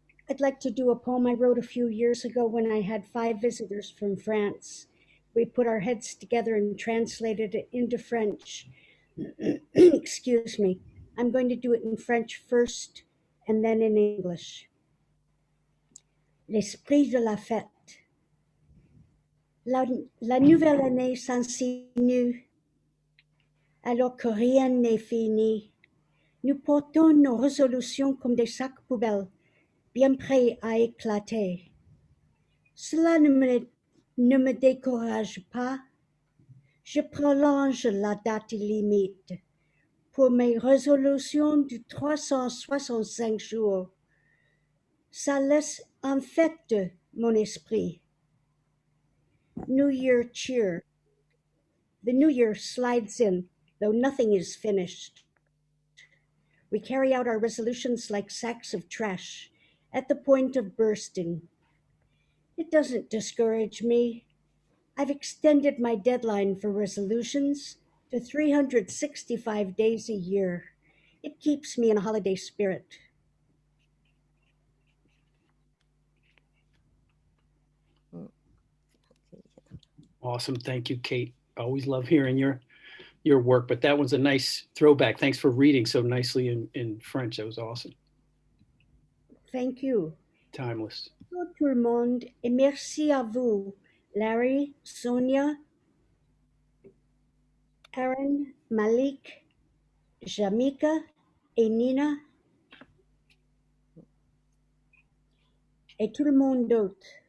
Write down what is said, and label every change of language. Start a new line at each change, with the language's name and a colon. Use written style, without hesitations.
English: I'd like to do a poem I wrote a few years ago when I had 5 visitors from France. We put our heads together and translated it into French. Excuse me. I'm going to do it in French first and then in English.
French: L'esprit de la fête. La nouvelle année s'insinue alors que rien n'est fini. Nous portons nos résolutions comme des sacs poubelles, bien prêts à éclater. Cela ne me décourage pas. Je prolonge la date limite pour mes résolutions de 365 jours. Ça laisse en fête mon esprit.
English: New Year cheer. The new year slides in, though nothing is finished. We carry out our resolutions like sacks of trash at the point of bursting. It doesn't discourage me. I've extended my deadline for resolutions to 365 days a year. It keeps me in a holiday spirit. Awesome. Thank you, Kate. Always love hearing your work, but that one's a nice throwback. Thanks for reading so nicely in French. That was awesome. Thank you. Timeless.
French: Bonjour tout le monde et merci à vous, Larry, Sonia, Aaren, Malik, Jamika et Nina et tout le monde d'autre.